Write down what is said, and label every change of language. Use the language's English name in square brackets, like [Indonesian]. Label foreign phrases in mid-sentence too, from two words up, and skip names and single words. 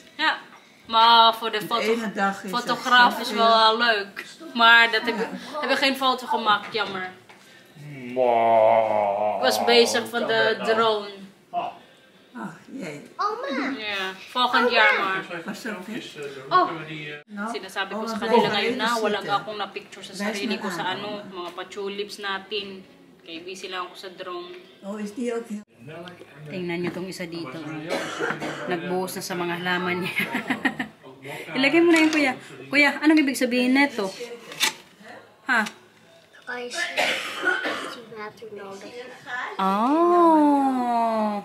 [Dutch] Ja, maar voor de De ene dag is fotograaf het is zoveel. wel leuk. Maar dat heb ik geen foto gemaakt, jammer. Ik was bezig van de drone. Ach jee. Oma, Yeah, volgend jaar maar. [Filipino] Oh, sinasabi ko sa kanila ngayon na wala akong na-picture sa sarili ko sa ano, mga pa-tulips natin. Kaya busy lang ako sa drone. [Dutch] Oh, is die ook heel... [Filipino] Tingnan nyo tong isa dito. Nagbuhos na sa mga halaman niya. Ilagay mo na yun, kuya. Kuya, anong ibig sabihin neto? Ha? [Dutch] Guys, water nodig. Oh.